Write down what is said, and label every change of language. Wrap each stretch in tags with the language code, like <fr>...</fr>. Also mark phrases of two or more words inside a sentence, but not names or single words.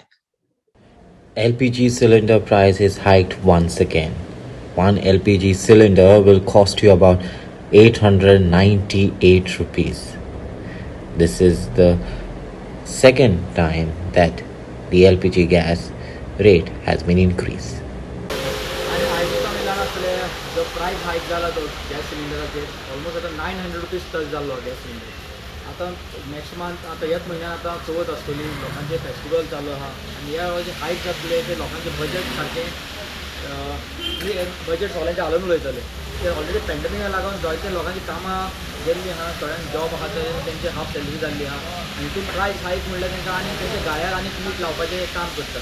<en>LPG cylinder price is hiked once again. One LPG cylinder will cost you about 898 rupees. This is the second time that the LPG gas rate has been increased.</en> <kok>जो</kok> <en>price hike</en> <kok>झाला तो गॅस सिलिंडराचे ऑलमोस्ट आता 900</kok> <en>rupees touch</en> <kok>झालो गॅस सिलिंडर. आता</kok> <en>next month</en> <kok>आता ह्याच म्हयन्यात आता चवथ आसतली, लोकांचे फेस्टिवल चालू आहा आनी ह्या जे हाईक जातले ते लोकांचे बजेट सारकें बजेट सगळ्यांचे हालून उडयतले. ते ऑलरेडी पॅन्डेमिका लागून जायते लोकांची कामां गेल्ली आहा, थोड्यांक जॉब आहा ते तेंचे</kok> <en>half salary</en> <kok>जाल्ली आहा आनी ती</kok> <en>price hike</en> <kok>म्हणल्यार तेंकां आनी तेंच्या गाळ्यार आनी मीठ लावपाचें काम करता.</kok>